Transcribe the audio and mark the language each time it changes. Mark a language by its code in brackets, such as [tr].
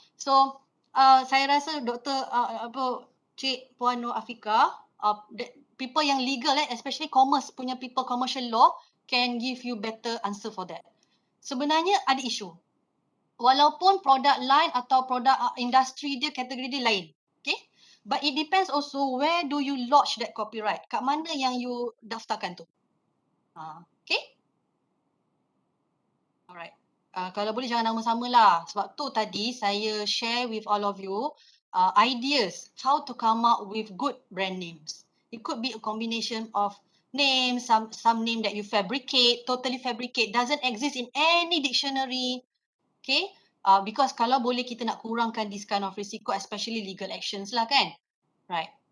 [en] So, [ms] saya rasa [en] Dr. Cik Puan Nur Afika, people yang legal, especially commerce punya people, commercial law, can give you better answer for that. [ms] Sebenarnya ada isu. Walaupun produk line atau produk industri dia, kategori dia lain. Okay? [en] But it depends also where do you lodge that copyright. [ms] Kat mana yang you daftarkan tu. [en] Okay? Alright. [ms] Kalau boleh jangan nama sama lah. Sebab tu tadi saya [en] share with all of you ideas how to come up with good brand names. It could be a combination of names, some name that you fabricate, totally fabricate, doesn't exist in any dictionary. Okay, because [ms] kalau boleh kita nak kurangkan [en] this kind of risiko, especially legal actions lah kan. Right.